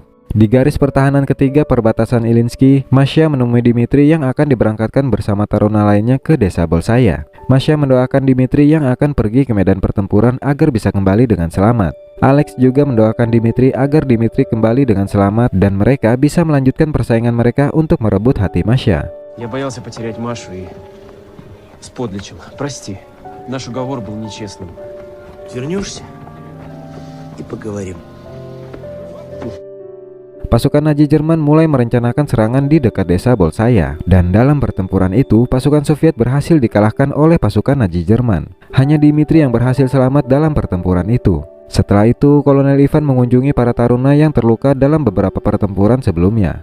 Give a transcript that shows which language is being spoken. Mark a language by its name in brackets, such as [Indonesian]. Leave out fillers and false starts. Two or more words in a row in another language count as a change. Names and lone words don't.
[Indonesian] Di garis pertahanan ketiga perbatasan Ilyinsky, Masya menemui Dimitri yang akan diberangkatkan bersama taruna lainnya ke desa Bolshaya. Masya mendoakan Dimitri yang akan pergi ke medan pertempuran agar bisa kembali dengan selamat. Alex juga mendoakan Dimitri agar Dimitri kembali dengan selamat dan mereka bisa melanjutkan persaingan mereka untuk merebut hati Masya. [Russian] Я боялся потерять Машу и сподличил. Прости. Наш уговор был нечестным. Вернешься и поговорим. [Indonesian] Pasukan Nazi Jerman mulai merencanakan serangan di dekat desa Bolshaya, dan dalam pertempuran itu pasukan Soviet berhasil dikalahkan oleh pasukan Nazi Jerman. Hanya Dimitri yang berhasil selamat dalam pertempuran itu. Setelah itu, Kolonel Ivan mengunjungi para taruna yang terluka dalam beberapa pertempuran sebelumnya.